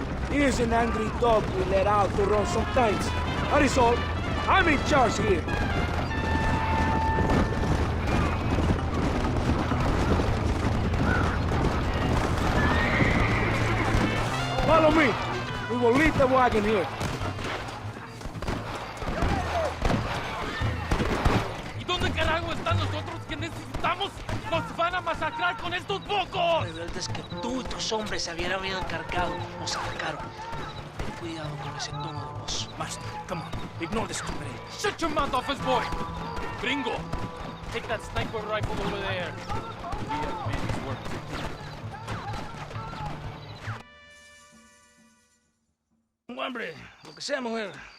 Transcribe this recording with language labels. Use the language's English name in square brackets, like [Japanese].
[English] He is an angry dog we let out to run sometimes. That is all. I'm in charge here. Follow me. We will leave the wagon here. [Spanish] ¿Y dónde carajo están los otros que necesitamos? ¡Nos van a masacrar con estos pocos! Rebeldes que tú y tus hombres se habían encargado nos atacaron. Ten cuidado con ese tono de voz. [English] Master, come on. Ignore the stupid idiot. Shut your mouth off his boy! Gringo, take that sniper rifle over there. We have man's work to do. [Spanish] Hombre, lo que sea, mujer.